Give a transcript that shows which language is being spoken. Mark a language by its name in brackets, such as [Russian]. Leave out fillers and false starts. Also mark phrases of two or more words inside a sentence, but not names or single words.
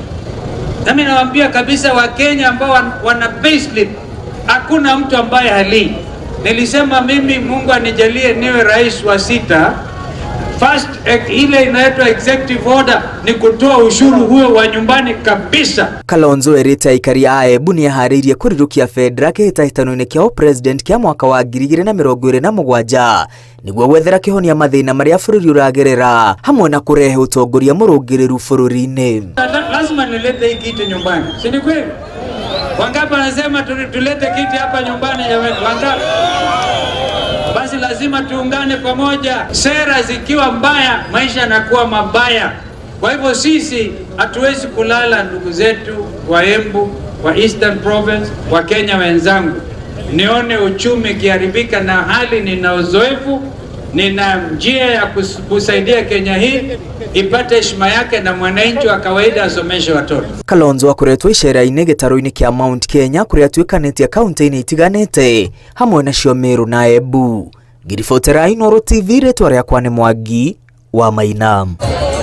[Swahili] Nami nawaambia kabisa Wakenya ambao wana payslip, hakuna mtu ambaye halii. Nilisema mimi Mungu anijalie niwe rais wa 6. First ile inaitwa [English] executive order [Swahili] ni kutoa ushuru huo wa nyumbani kabisa. [Kikuyu] Kalonzo erĩte aikari a Embu nĩ aharĩirie kũrirũkia federa kĩhĩtahĩtano-inĩ kĩa president kĩa mwaka wa 2027 nĩguo gwethera kĩhonia mathĩna marĩa bũrũri ũragerera hamwe na kũrehe ũtongoria mũrũngĩrĩru bũrũri-inĩ. [Swahili] Lazima nilete hii kiti nyumbani, si ni kweli? Wangapi wanasema tulete kiti hapa nyumbani jamani? Wangapi? Basi lazima tuungane pamoja. Sera zikiwa mbaya, maisha yanakuwa mabaya. Kwa hivyo sisi hatuwezi kulala, ndugu zetu wa Embu, wa Eastern Province, wa Kenya wenzangu. Nione uchumi kiharibika, na hali nina uzoefu, nina njia ya kusaidia Kenya hii ipate heshima yake na mwananchi wa kawaida asomeshe watoto. [Kikuyu] Kalonzo akoretwo icera-inĩ gĩtarũ-inĩ kĩa Mount Kenya kũrĩa atuĩkanĩtie kaunti-inĩ itiganĩte hamwe na Meru na Embu. Ngiribotera Inooro TV, rĩtwa rĩakwa nĩ Mwangi wa Maina.